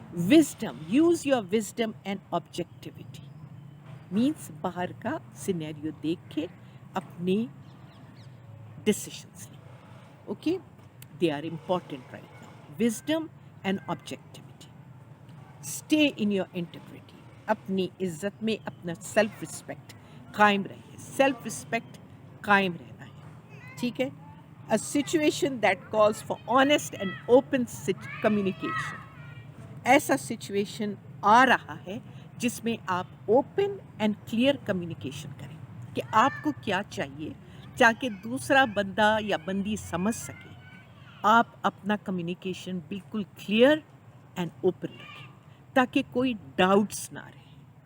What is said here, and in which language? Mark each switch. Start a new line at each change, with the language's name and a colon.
English: Wisdom, use your wisdom and objectivity.
Urdu: Means باہر کا scenario دیکھ کے اپنے ڈسیشنس لیں.
English: Okay. They are important right now. Wisdom and objectivity. Stay in your integrity.
Urdu: اپنی عزت میں اپنا سیلف رسپیکٹ قائم رہے. سیلف رسپیکٹ قائم رہنا ہے. ٹھیک ہے.
English: A situation that calls for honest and open communication.
Urdu: ایسا سچویشن آ رہا ہے جس میں آپ
English: open and clear communication
Urdu: کریں کہ آپ کو کیا چاہیے، تاکہ دوسرا بندہ یا بندی سمجھ سکے. آپ اپنا کمیونیکیشن بالکل
English: clear and open
Urdu: رکھیں تاکہ کوئی ڈاؤٹس نہ رہے.